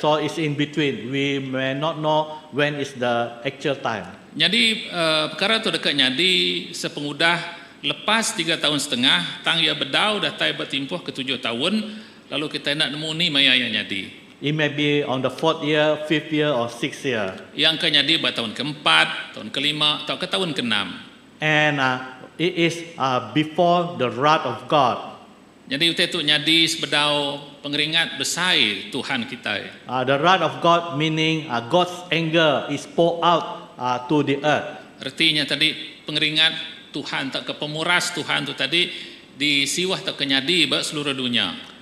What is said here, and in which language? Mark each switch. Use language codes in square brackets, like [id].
[en] So it's in between. We may not know when is the actual time. [iba] Jadi perkara tu dekat nyadi sepengudah lepas 3 tahun setengah tang ia bedau dah tai bertimpuh ke 7 tahun lalu kita nak nemu ni maya yang nyadi. [en] It may be on the 4th year, 5th year or 6th year. [iba] Yang ke nyadi ber tahun keempat, tahun kelima atau ke tahun keenam. [en] And it is before the wrath of God. [iba] Jadi utai tu nyadi sebedau pengeringat besar Tuhan kita. [en] The wrath of God meaning God's anger is poured out to the earth. [iba] Artinya tadi pengeringat Tuhan tak ke pemuras Tuhan tu tadi disiwah tak kenyadi bak seluruh dunia.